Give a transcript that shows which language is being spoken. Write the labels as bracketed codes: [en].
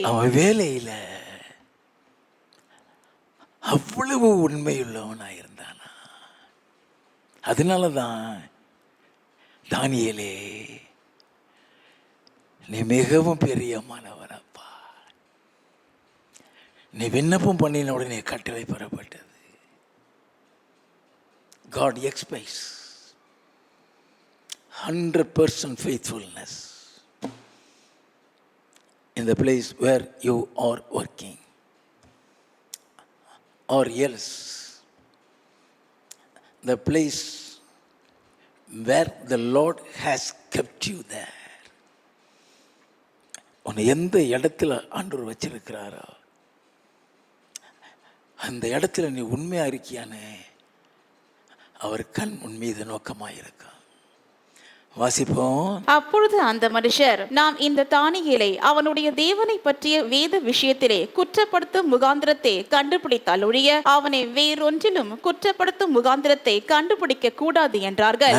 [ta] அவன் வேலையில அவ்வளவு உண்மையுள்ளவனாய் இருந்தானா. அதனாலதான் தானியேலே நீ மிகவும் பிரியமானவனப்பா, நீ விண்ணப்பம் பண்ணின உடனே கட்டளை பெறப்பட்டது. [en] God expects 100% faithfulness in the place where you are working, or else the place where the Lord has kept you there. [ta] உன்னை எந்த இடத்துல ஆண்டவர் வச்சிருக்கிறாரோ அந்த இடத்துல நீ உண்மையா இருக்கியானே, அவர் கண் உன் மீது நோக்கமாக இருக்கான். வாசிப்போம். அப்பொழுது அந்த மனுஷர், நாம் இந்த தானியேலை அவனுடைய தேவனை பற்றிய வேத விஷயத்திலே குற்றப்படுத்தும் முகாந்திரத்தை கண்டுபிடித்தால் ஒழிய அவனை வேறொன்றிலும் குற்றப்படுத்தும் முகாந்திரத்தை கண்டுபிடிக்க கூடாது என்றார்கள்.